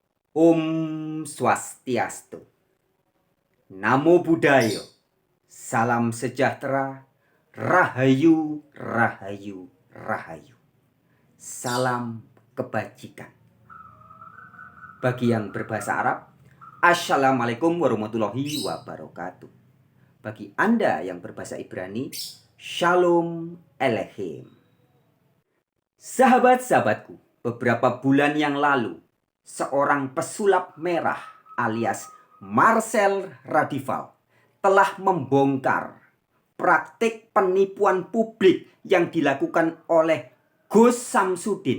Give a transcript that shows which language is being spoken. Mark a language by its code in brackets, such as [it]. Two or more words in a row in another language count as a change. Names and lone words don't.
[ban] Om Swastiastu. [pi] Namo Buddhaya. [id] Salam sejahtera. Rahayu, rahayu, rahayu. Salam kebajikan. Bagi yang berbahasa Arab, [ar] السلام عليكم ورحمة الله وبركاته. [id] Bagi Anda yang berbahasa Ibrani, [he] שלום עליכם. [id] Sahabat-sahabatku, beberapa bulan yang lalu, seorang pesulap merah alias Marcel Radival telah membongkar praktik penipuan publik yang dilakukan oleh Gus Samsudin.